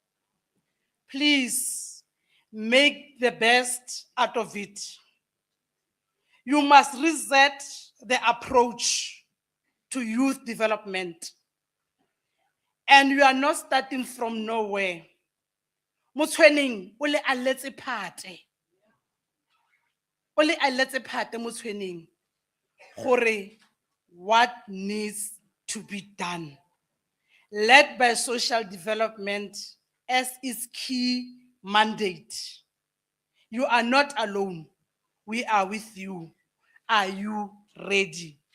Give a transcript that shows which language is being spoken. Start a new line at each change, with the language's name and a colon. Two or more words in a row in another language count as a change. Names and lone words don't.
English: Please make the best out of it. You must reset the approach to youth development. And you are not starting from nowhere.
Tswana: Motshweneng o le aletse phate. O le aletse phate motshweneng gore
English: what needs to be done. Led by social development as its key mandate. You are not alone. We are with you. Are you ready?